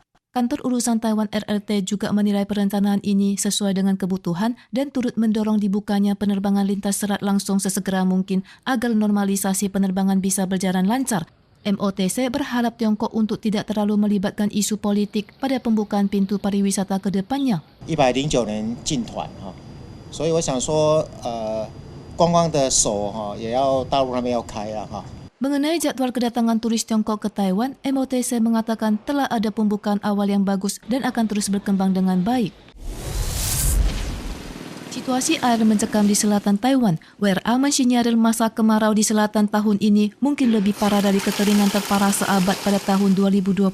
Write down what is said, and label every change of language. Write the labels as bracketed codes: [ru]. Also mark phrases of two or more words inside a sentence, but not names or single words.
[id] Kantor Urusan Taiwan RRT juga menilai perencanaan ini sesuai dengan kebutuhan dan turut mendorong dibukanya penerbangan lintas selat langsung sesegera mungkin agar normalisasi penerbangan bisa berjalan lancar. MOTC berharap Tiongkok untuk tidak terlalu melibatkan isu politik pada pembukaan pintu pariwisata ke depannya. [zh] 109 人进团所以我想说观光的手也要大陆那边要开了 [id] Mengenai jadwal kedatangan turis Tiongkok ke Taiwan, MOTC mengatakan telah ada pembukaan awal yang bagus dan akan terus berkembang dengan baik. Situasi air mencekam di selatan Taiwan. WRA mensinyarir masa kemarau di selatan tahun ini mungkin lebih parah dari kekeringan terparah seabad pada tahun 2020.